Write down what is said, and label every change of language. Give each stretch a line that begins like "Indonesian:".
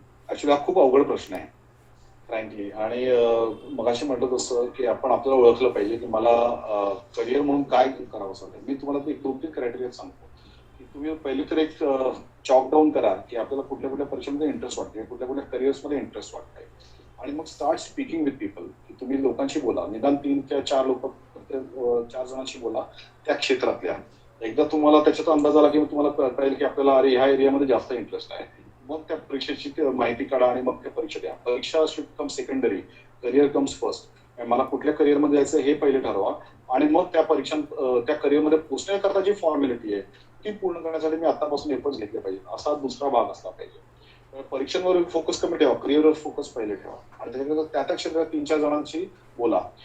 Marathi: Actually हा खूप अवघड प्रश्न आहे फ्रँकली. आणि मगाशी म्हटलं तसं की आपण आपल्याला ओळखलं पाहिजे की मला करिअर म्हणून काय करावं असं वाटतं. मी तुम्हाला 2-3 क्रायटेरिया सांगतो की तुम्ही पहिली तर एक चॉक डाऊन करा की आपल्याला कुठल्या कुठल्या परीक्षेमध्ये इंटरेस्ट वाटते, कुठल्या कुठल्या करिअर्समध्ये इंटरेस्ट वाटतंय. आणि मग
English: start speaking with people,
Marathi: की तुम्ही लोकांशी बोला. निदान 3 किंवा 4 लोक, 4 जणांशी बोला त्या क्षेत्रातल्या. एकदा तुम्हाला त्याच्यात अंदाज आला की तुम्हाला कळेल की आपल्याला अरे ह्या एरियामध्ये जास्त इंटरेस्ट आहे, मग त्या परीक्षेची माहिती काढा आणि मग त्या परीक्षा द्या.
English: परीक्षा should come secondary, career comes first.
Marathi: मला कुठल्या करिअरमध्ये जायचं हे पहिले ठरवा आणि मग त्या त्या करिअरमध्ये पोहोचण्याकरता जी फॉर्मॅलिटी आहे ती पूर्ण करण्यासाठी मी आतापासून एफर्ट्स घेतले पाहिजे, असा दुसरा भाग असला पाहिजे. परीक्षांवर फोकस कमी ठेवा, करिअरवर फोकस पहिले ठेवा आणि त्याच्यानंतर त्या क्षेत्रात 3-4 जणांशी बोला.